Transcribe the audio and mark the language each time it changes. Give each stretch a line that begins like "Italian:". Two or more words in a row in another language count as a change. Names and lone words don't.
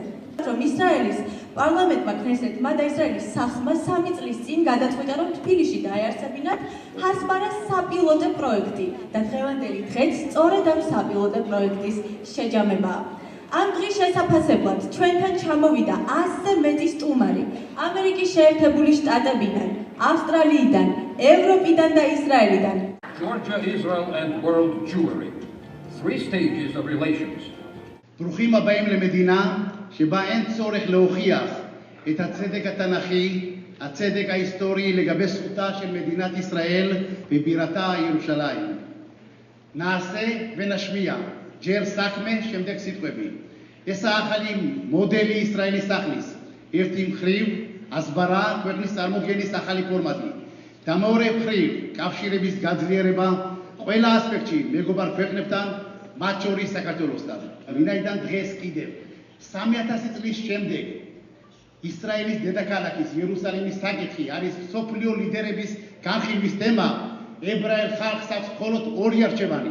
Georgian: რომ ისრაელის პარლამენტმა ქნესეთმა და ისრაელის სახლმა 3 წლის წინ გადაწყვიტა, რომ თბილისში დაეარსებინათ ჰასბარას საპილოტო პროექტი და დღევანდელი დღეც სწორედ ამ საპილოტო პროექტის შეჯამებაა. ამ დღის შესაფასებლად ჩვენთან ჩამოვიდა 100-ზე მეტი სტუმარი ამერიკის შეერთებული შტატებიდან, ავსტრალიიდან, ევროპიდან და ისრაელიდან.
English: Georgia, Israel, and world Jewry. 3 stages of relations.
Hebrew: ברוכים הבאים למדינה שבה אין צורך להוכיח את הצדק התנ"כי, הצדק ההיסטורי לגבי זכותה של מדינת ישראל ובירתה ירושלים. נעשה ונשמיע ג'ר סאקמה שמדק סיטואבי.
Georgian: ესახალი მოდელი ისრაელის სახლის ერთი მხრივ ასბარა ქვეყნის წარმოგენის ახალი ფორმატი და მეორე მხრივ კავშირების გაძლიერება ყველა ასპექტში მეგობარ ქვეყნებთან მათ შორის საქართველოსთან. ვინაიდან დღეს კიდევ 3000 წლის შემდეგ ისრაელის დედაქალაქის იერუსალიმის საკითხი არის სოფლიო ლიდერების განხილვის თემა, ებრაელ ხალხს აქვს მხოლოდ 2 არჩევანი.